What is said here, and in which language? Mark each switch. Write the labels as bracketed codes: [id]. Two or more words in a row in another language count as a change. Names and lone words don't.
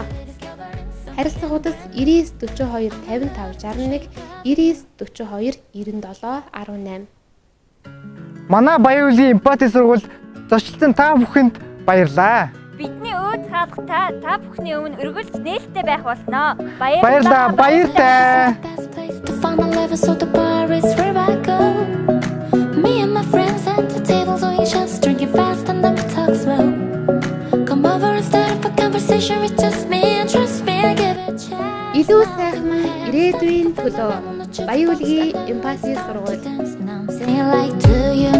[mn] Харилцах удас 99 42 55 61 99 42 97 18. Манай Баян-Улгийн эмпати сургууль зочилсан та бүхэнд баярлалаа. Бидний өөд хаалга та бүхний өмнө өргөлж нээлттэй байх болно. Баярлалаа. Баяртай. [en] Best place to find my level, so the bar is where I go. Me and my friends at the table doing shots, drinking fast and then we talk slow. Come over and start up a conversation with just me and trust me, I give it a chance. [mn] Илүү сайхан ирээдүйн төлөө Баян-Улгийн эмпати сургууль. [en] Now I'm saying like, do